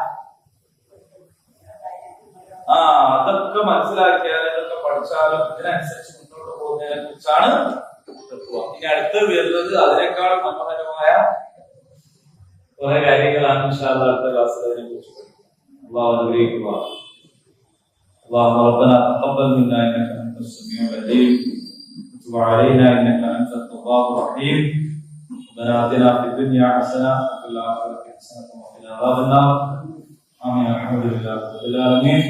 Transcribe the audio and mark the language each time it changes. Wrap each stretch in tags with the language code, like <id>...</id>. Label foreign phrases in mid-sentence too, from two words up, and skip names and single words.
<ml>അതൊക്കെ മനസ്സിലാക്കിയാലും ഇതൊക്കെ പഠിച്ചാലും ഇതിനനുസരിച്ച് മുന്നോട്ട് പോകുന്നതിനെ കുറിച്ചാണ് തഖ്വാ. ഇനി അടുത്ത് വരുന്നത് അതിനേക്കാൾ മനോഹരമായ കുറെ കാര്യങ്ങളാണ്.</ml> <ar>إن شاء الله</ar> <ml>അടുത്ത ക്ലാസ്സിൽ അതിനെ കുറിച്ച് അല്ലാഹു അനുഗ്രഹിക്കുക.</ml> <ar>اللهم ربنا تقبل منا انك انت السميع العليم وتب علينا انك انت التواب الرحيم. ربنا آتنا في الدنيا حسنة وفي الآخرة حسنة وقنا عذاب النار. آمين. الحمد لله رب العالمين.</ar>